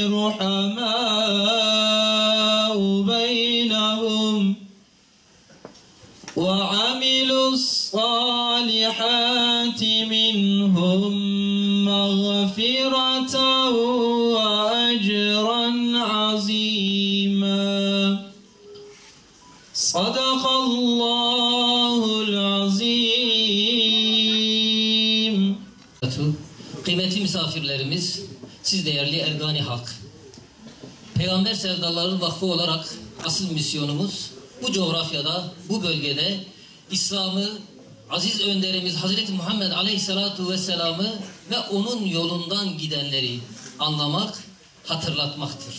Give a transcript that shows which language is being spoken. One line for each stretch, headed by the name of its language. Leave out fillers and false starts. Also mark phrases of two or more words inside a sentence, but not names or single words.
Arabic: رحماء بينهم وعملوا الصالحات منهم مغفرة وأجرا عظيما صدق الله العظيم.
Turkish: Kıymetli misafirlerimiz, siz değerli Ergani halk. Peygamber Sevdaları Vakfı olarak asıl misyonumuz bu coğrafyada, bu bölgede İslam'ı, aziz önderimiz Hazreti Muhammed Aleyhisselatu Vesselam'ı ve onun yolundan gidenleri anlamak, hatırlatmaktır.